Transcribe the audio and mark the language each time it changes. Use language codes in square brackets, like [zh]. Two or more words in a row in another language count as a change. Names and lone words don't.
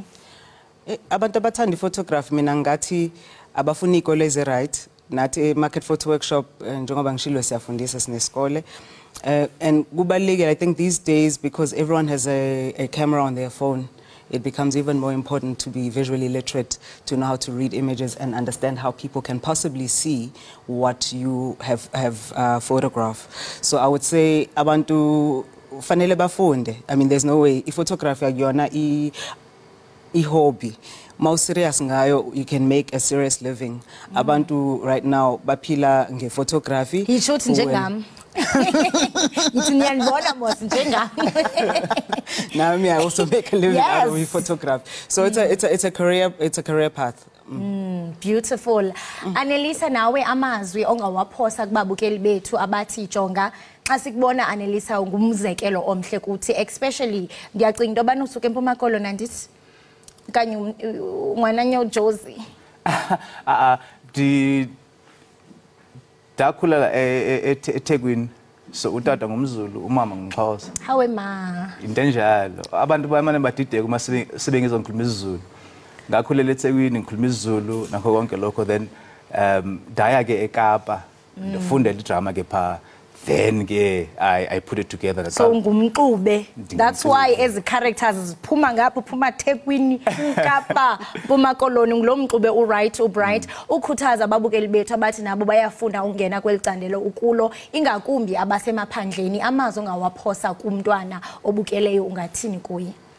[zu] abantu abathanda iphotography mina ngathi abafuna ikole eze right nathi market photo workshop njengoba ngishilo siyafundisa sinesikole [en] and kubalekile I think these days because everyone has a camera on their phone it becomes even more important to be visually literate to know how to read images and understand how people can possibly see what you have photographed. So I would say [zu] abantu fanele bafunde. [en] I mean there's no way photography akuyona hobby. Mau serious ngayo you can make a serious living. [zu] Abantu [en] right now [zu] baphila nge photography. [en] He shoots njengami. Now me I also make a living out of photography. So it's a career path. Beautiful. [xh] Annelisa, nawe amazwi ongawaphosa kubabukeli bethu abathi jonga xa sikubona Annelisa ngumzekelo omhle kuthi, especially ndiyacinga into yobana usuke eMpuma Koloni andithi kanye ngwananyo Josie. Dakhulela eThekwini, so utata ngumZulu, umama ngumXhosa. Hawe ma. Into enjalo. [zu] Abantu bayamane badideka uma sebengizwa ngikhuluma isiZulu. Ngakhulela eThekwini ngikhuluma isiZulu nakho konke lokho, [xh] then daya ke eKapa ndifundela idrama ke pha, then ke [en] I put it together. [xh] So ngumxube. [en] That's why as characters [xh] ziphuma ngapha, uphuma Thekwini, Kapa, Mpuma Koloni, ngilomxube uright ubright, ukhuthaza ababukeli bethu abathi nabo bayafunda ungena kwelicandelo ukulo, ingakumbi abasemaphandleni, amazwi ngawaphosa kumntwana obukeleyo ungathini kuye.